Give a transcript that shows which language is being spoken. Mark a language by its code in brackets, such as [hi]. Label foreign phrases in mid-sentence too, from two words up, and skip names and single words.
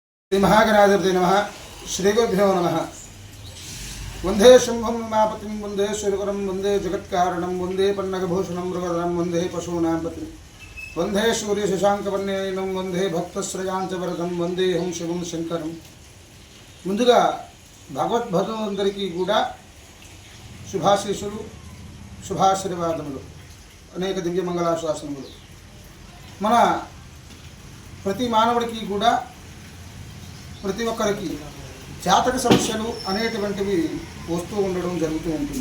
[sa] श्री महागणाधिपते नमः। श्रीगुरुभ्यो नमः। वंदे शुंभं उमापतिं वंदे श्रीगुरुं वंदे जगत्कारणं वंदे पन्नगभूषणं मृगधरं वंदे पशूनां पतिं वंदे सूर्यशशाङ्कवर्णेनं वंदे भक्तश्रयांचवरदं वंदेहं शिवं शंकरं। [te] ముందుగా భగవద్భక్తులందరికీ కూడా శుభాశీస్సులు శుభాశీర్వాదములు అనేక దివ్య మంగళాశాసనములు. మన ప్రతి మానవుడికి కూడా ప్రతి ఒక్కరికి జాతక సమస్యలు అనేటువంటివి వస్తూ ఉండడం జరుగుతూ ఉంటుంది.